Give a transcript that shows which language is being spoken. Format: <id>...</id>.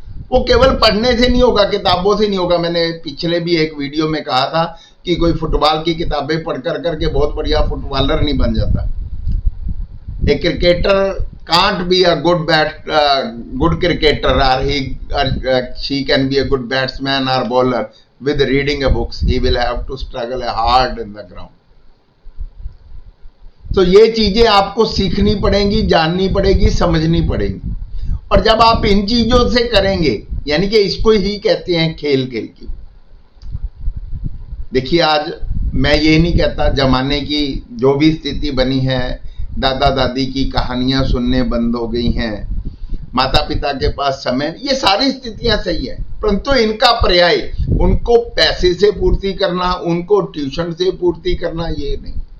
<hi>वो केवल पढ़ने से नहीं होगा, किताबों से नहीं होगा। मैंने पिछले भी एक वीडियो में कहा था कि कोई फुटबॉल की किताबें पढ़ करके बहुत बढ़िया फुटबॉलर नहीं बन जाता।</hi> <en>एक cricketer can't be a good cricketer और she can be a good batsman और bowler with reading a books. He will have to struggle hard in the ground.</en> <hi>तो ये चीजें आपको सीखनी पड़ेंगी, जाननी पड़ेगी, समझनी पड़ेगी। और जब आप इन चीजों से करेंगे, यानी कि इसको ही कहते हैं खेल खेल की। देखिए आज मैं ये नहीं कहता जमाने की जो भी स्थिति बनी है, दादा दादी की कहानियां सुनने बंद हो गई हैं, माता पिता के पास समय, ये सारी स्थितियां सही है, परंतु इनका पर्याय उनको पैसे से पूर्ति करना, उनको ट्यूशन से पूर्ति करना, ये नहीं।</hi>